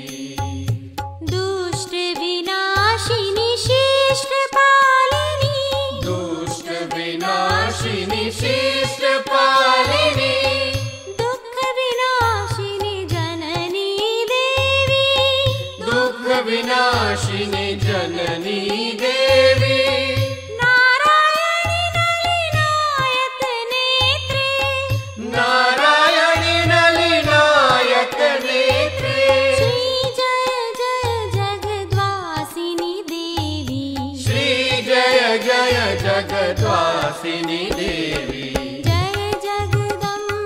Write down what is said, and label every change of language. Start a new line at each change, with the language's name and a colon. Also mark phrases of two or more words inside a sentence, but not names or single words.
Sanskrit: दुष्ट विनाशिनी शिष्ट पालिनी, दुष्ट विनाशिनी शिष्ट पालिनी। दुःख विनाशिनी जननी देवी, दुःख विनाशिनी जननी देवी। नारायणी नलिनायक नेत्रे, श्री जय जय जगद्वासिनी देवी, श्री जय जय जगद्वासिनी देवी।
Hindi: जय जगदम्बे